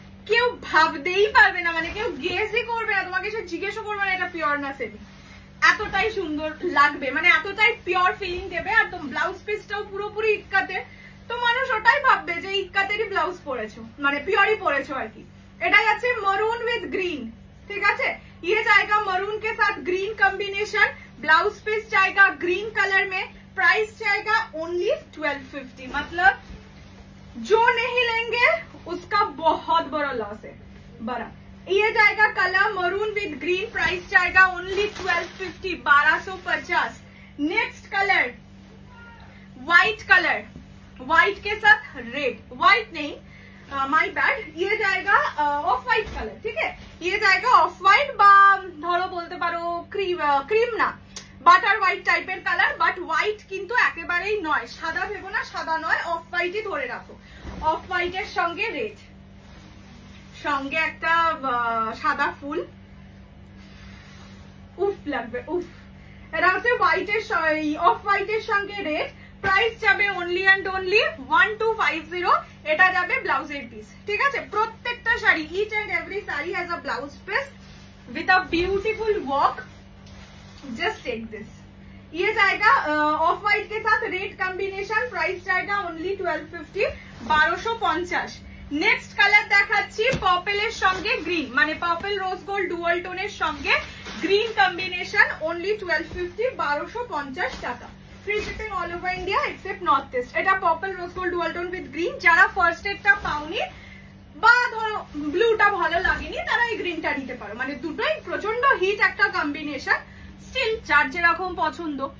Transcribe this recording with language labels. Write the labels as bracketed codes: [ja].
[bn] কেউ ভাবতেই পারবে না, মানে কেউ গেসই করবে না, তোমাকে সে জিজ্ঞেসও করবে না এটা পিওর না সেমি। এতটাই সুন্দর লাগবে, মানে এতটাই পিওর ফিলিং দেবে। আর ব্লাউজ পিসটাও পুরোপুরি ইক্কাতে, তো মানুষ ওটাই ভাববে যে ইক্কাতেরই ব্লাউজ পরেছো, মানে পিওরই পরেছো আর কি। এটা যাচ্ছে মরুন উইথ গ্রিন, ঠিক আছে। [hi] ये जाएगा मरून के साथ ग्रीन कॉम्बिनेशन, ब्लाउज पीस जाएगा ग्रीन कलर में, प्राइस जाएगा ओनली 1250। मतलब जो नहीं लेंगे उसका बहुत बड़ा लॉस है, बड़ा। ये जाएगा colour maroon with green, price जाएगा only 1250, 1250। Next colour white colour, white के साथ रेड, व्हाइट नहीं माई बैड, ये जाएगा ऑफ व्हाइट कलर, ठीक है। ये जाएगा ऑफ व्हाइट [bn] বা ধরো বলতে পারো ক্রিম না, বাটার হোয়াইট টাইপের কালার, বাট হোয়াইট কিন্তু একেবারেই নয়, সাদা ভেবো না, সাদা নয়, অফ হোয়াইটই ধরে রাখো। অফ হোয়াইটের সঙ্গে রেড, সঙ্গে একটা সাদা ফুল, উফ লাগবে উফ। এটা হচ্ছে হোয়াইটের অফ হোয়াইটের সঙ্গে রেড, প্রাইস যাবে অনলি অ্যান্ড অনলি 1250। এটা যাবে ব্লাউজের পিস, ঠিক আছে। প্রত্যেকটা sari, [en] Each and every sari has a blouse piece with a beautiful work, just take this। [hi] ये जाएगा ऑफ व्हाइट के साथ रेड कॉम्बिनेशन, प्राइस जाएगा ओनली 1250, 1250। नेक्स्ट कलर [bn] দেখাচ্ছি পার্পলের সঙ্গে গ্রিন, মানে পার্পল রোজ গোল্ড ডুয়াল টোনের সঙ্গে গ্রিন কম্বিনেশন, ওনলি 1250, 1250 টাকা। [en] Free shipping all over India except North East. [bn] এটা purple rose gold dual tone with green, যারা ফার্স্ট এডটা পাওনি বা ধরো ব্লুটা ভালো লাগেনি তারা এই গ্রিনটা নিতে পারো, মানে দুটোই প্রচন্ড হিট একটা কম্বিনেশন, স্টিল যার যেরকম পছন্দ।